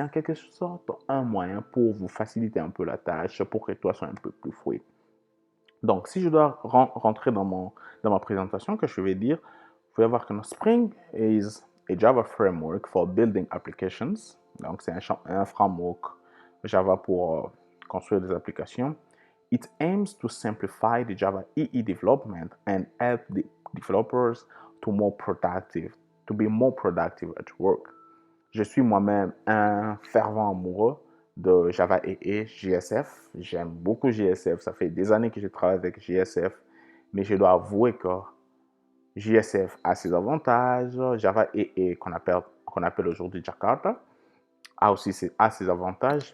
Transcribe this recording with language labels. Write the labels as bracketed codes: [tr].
[fr] C'est en quelque sorte un moyen pour vous faciliter un peu la tâche, pour que toi soit un peu plus fluide. Donc, si je dois rentrer dans ma présentation, que je vais dire, vous pouvez voir que [en] Spring is a Java framework for building applications. [fr] Donc, c'est un framework Java pour construire des applications. [en] It aims to simplify the Java EE development and help the developers to be more productive at work. [fr] Je suis moi-même un fervent amoureux de Java EE, JSF. J'aime beaucoup JSF. Ça fait des années que je travaille avec JSF. Mais je dois avouer que JSF a ses avantages. Java EE, qu'on appelle aujourd'hui Jakarta, a aussi ses avantages.